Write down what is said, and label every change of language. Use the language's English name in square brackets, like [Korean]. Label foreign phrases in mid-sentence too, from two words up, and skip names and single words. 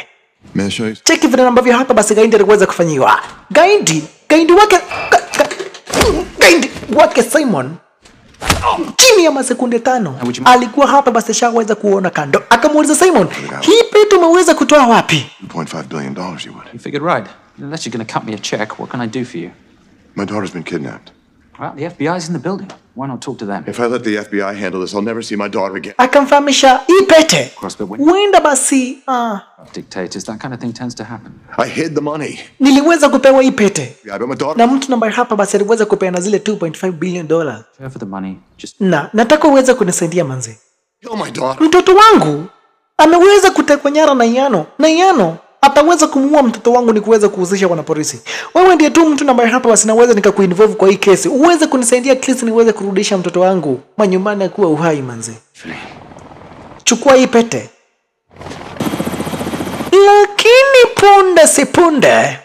[Swahili] Cheki vile ambavyo hapa basi gaindi aliweza kufanyiwa. Gaindi wake Simon chini ya masekunde 5 alikuwa hapa basi shaweza kuona kando. Akamuuliza Simon, hii pete umeweza kutoa wapi? [English] $2.5 billion you would. You figured right. Unless you're going to cut me a check, what can I do for you? My daughter's been kidnapped. Well, the FBI's in the building. Why not talk to them? If I let the FBI handle this, I'll never see my daughter again. [Swahili] Akamfahamisha hii pete huenda basi [English] dictators, that kind of thing tends to happen. I hid the money. [Swahili] Niliweza kupewa hii pete. [English] Yeah, but my daughter... [Swahili] Na mtu ambaye hapa basi aliweza kupeana zile $2.5 billion. [English] Care for the money, just... [Swahili] Na nataka uweze kunisaidia manzi. [English] Kill my daughter. [Swahili] Mtoto wangu ameweza kutekwa nyara na Iano. Ataweza kumuua mtoto wangu ni kuweza kuhusisha wana polisi. Wewe ndiye tu mtu ambaye hapa basi naweza nikakuinvolve kwa hii kesi. Uweze kunisaidia Chris niweze kurudisha mtoto wangu manyumbani akuwa uhai manzi. Chukua hii pete. Lakini punde si punde.